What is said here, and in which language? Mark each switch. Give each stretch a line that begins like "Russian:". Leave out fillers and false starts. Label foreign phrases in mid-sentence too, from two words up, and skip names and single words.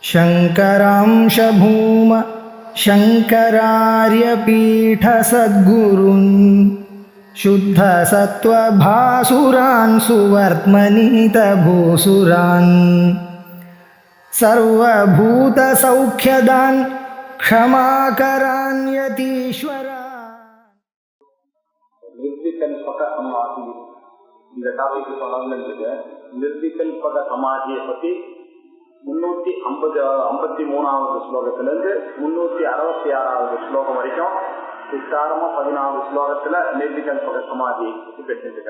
Sanskrit: शङ्करांश भूम शङ्करार्यपीठसद्गुरून् शुद्धसत्त्वभासुरान् सुवर्त्मनीतभूसुरान् सर्वभूतसौख्यदान् क्षमाकरान् यतीश्वरान्.
Tamil: நிர்விகல்பக சமாதி இந்த டாபிக் சொன்னாங்க. நிர்விகல்பக சமாதியை பற்றி 353வது ஸ்லோகத்திலிருந்து 366வது ஸ்லோகம் வரைக்கும் விசாரமா 14 ஸ்லோகத்துல நிர்விகல்பக சமாதி பற்றி பேசிட்டு.